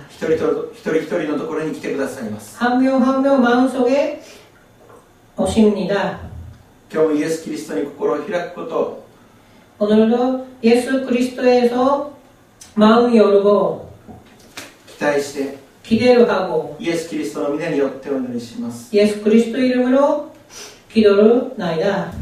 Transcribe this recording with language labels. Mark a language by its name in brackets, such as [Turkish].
[Japanese] 一人一人のところに来てくださいます。 [Korean] 한 명 한 명 마음속에 오십니다. [Japanese] 今日もイエス・キリストに心を開くことを [Korean] 오늘도 예수 그리스도에서 마음 열고 [Japanese] 期待して [Korean] 기대를 하고 [Japanese] イエス・キリストの皆によってお祈りします。 [Korean] 예수 그리스도 이름으로 기도를 나이다.